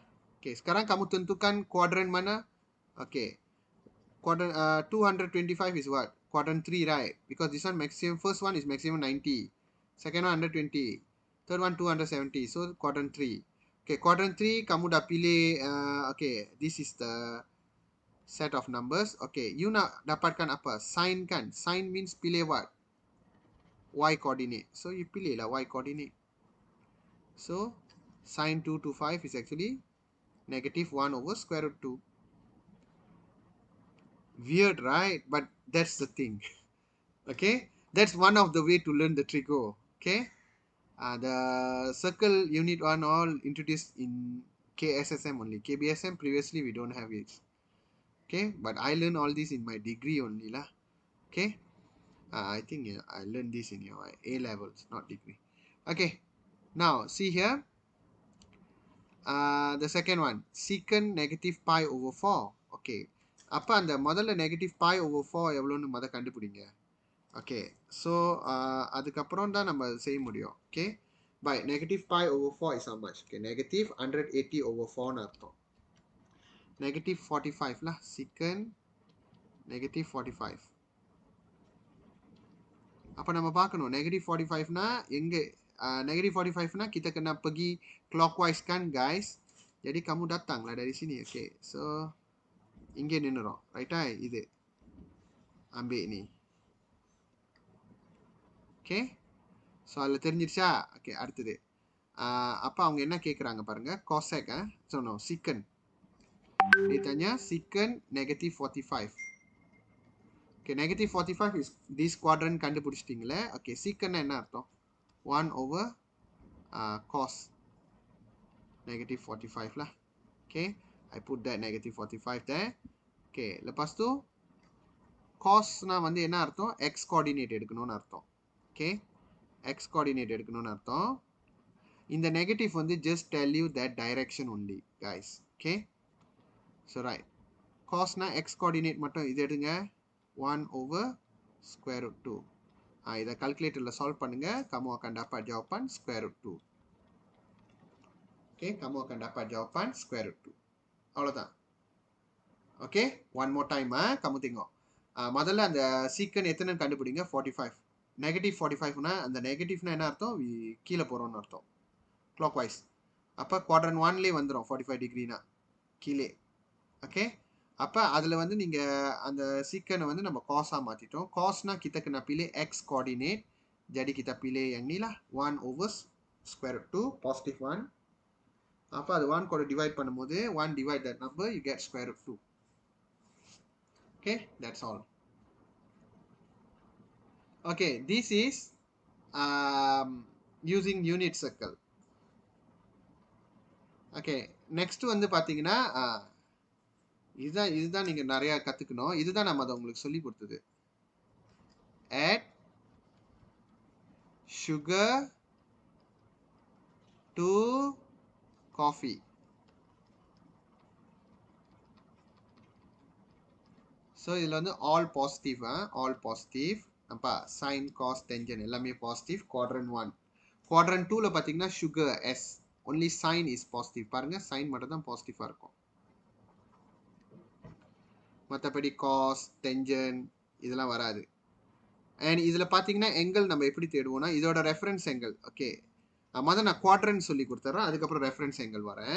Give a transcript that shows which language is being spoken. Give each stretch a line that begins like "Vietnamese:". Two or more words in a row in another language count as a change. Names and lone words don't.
Malay: Okay, sekarang kamu tentukan kuadran mana?
English: Okay. Quadrant 225 is what? Quadrant 3, right? Because this one maximum, first one is maximum 90. Second one 120. Third one 270. So quadrant 3. Okay, quadrant 3
Malay: kamu dah pilih
English: okay, this is the set of numbers. Okay, you
Malay: nak dapatkan apa?
English: Sine kan? Sine means pilih what? Y coordinate. So you pilih lah Y coordinate. So sine 2 to 5 is actually negative 1 over square root 2. Weird, right? But that's the thing. Okay, that's one of the way to learn the Trigo. Okay, the circle unit 1 all introduced in KSSM only. KBSM previously we don't have it. Okay, but I learned all this in my degree only lah. Okay, I think I learned this in your A levels, not degree. Okay, now see here. The second one, secant negative pi over 4.
Tamil: Okay, அப்ப அந்த முதல்ல
English: negative pi over 4
Tamil: எவ்வளோன்னு முத கண்டுபிடிங்க.
English: Okay, so
Tamil: அதுக்கப்புறம் தான் நம்ம செய்ய முடியும்.
English: Okay, by negative pi over 4 is how much? Okay, negative 180 over 4 ன்னு அர்த்தம். Negative 45 lah, secant negative 45.
Tamil: அப்ப நம்ம பார்க்கணும் negative 45 னா எங்க negative 45 னா
Malay: kita kena pergi
Tamil: clockwise kan guys.
Malay: Jadi kamu datanglah dari sini.
English: Okay, so
Tamil: இங்கே நின்னுரும். ரைட்டா? இது
Malay: ambil ni.
English: Okay, so
Tamil: அதில் தெரிஞ்சிருச்சா? Okay, அடுத்தது அப்போ அவங்க என்ன கேட்குறாங்க பாருங்க,
English: cosec so no, secant.
Malay: Dia tanya secant negative 45.
English: Okay, negative 45 is this quadrant கண்டுபிடிச்சிட்டிங்களே. Okay, secant
Tamil: என்ன அர்த்தம்?
English: 1 over cos negative 45 lah. Okay, I put that negative 45 there.
Tamil: Okay,
Malay: lepas tu
Tamil: cos na வந்து என்ன அர்த்தம்?
English: X coordinate
Tamil: எடுக்கணும்னு அர்த்தம். Okay,
English: X coordinate
Tamil: எடுக்கணும்னு அர்த்தம்.
English: இந்த negative வந்து just tell you that direction only guys. Okay, so right, cos na X coordinate
Tamil: மட்டும் இது எடுங்க,
English: 1 over square root 2.
Tamil: இதை calculatorல solve பண்ணுங்க,
Malay: kamu akan dapat jawapan square root 2. Okay, kamu akan dapat jawapan square root 2. அவ்வளோதான்.
English: Okay, one more time
Malay: kamu tengok.
Tamil: முதல்ல அந்த secant எத்தனைன்னு கண்டுபிடிங்க, 45. Negative 45னா அந்த நெகட்டிவ்னா என்ன அர்த்தம்? கீழே போகிறோம்னு அர்த்தம், clockwise. அப்போ quadrant 1லேயே வந்துடும் 45 டிகிரினா கீழே. ஓகே, அப்போ அதில் வந்து நீங்கள் அந்த secant வந்து நம்ம cos-ஆக மாற்றிட்டோம்.
Malay: cosனா kita kena pilih
English: x coordinate.
Malay: Jadi kita pilih yang ni lah, 1 over square root 2, positive 1.
Tamil: அப்போ அது
English: 1 கூட divide பண்ணும்போது 1 divide that number, you get square root 2. Okay, that's all. Okay, this is using unit circle.
Tamil: Okay, next வந்து பார்த்தீங்கன்னா இதுதான் நீங்கள் நிறையா கற்றுக்கணும். இதுதான் நம்ம அதை உங்களுக்கு சொல்லி கொடுத்தது.
English: Add sugar to coffee.
Tamil: ஸோ இதில் வந்து
English: all positive all positive.
Tamil: அப்பா
English: sin cos tangent
Tamil: எல்லாமே positive. quadrant 1. quadrant 2ல பார்த்தீங்கன்னா
English: sugar s, only sin is positive.
Tamil: பாருங்க, sin மட்டும் தான் பாசிட்டிவாக இருக்கும், மற்றபடி
English: cos tangent
Tamil: இதெல்லாம் வராது. அண்ட் இதில் பார்த்தீங்கன்னா எங்கல் நம்ம எப்படி தேடுவோம்னா இதோட
English: reference angle.
Tamil: ஓகே, முதல்ல நான் குவாட்ரன்ட் சொல்லி கொடுத்துட்றேன், அதுக்கப்புறம்
English: reference angle
Tamil: வரேன்.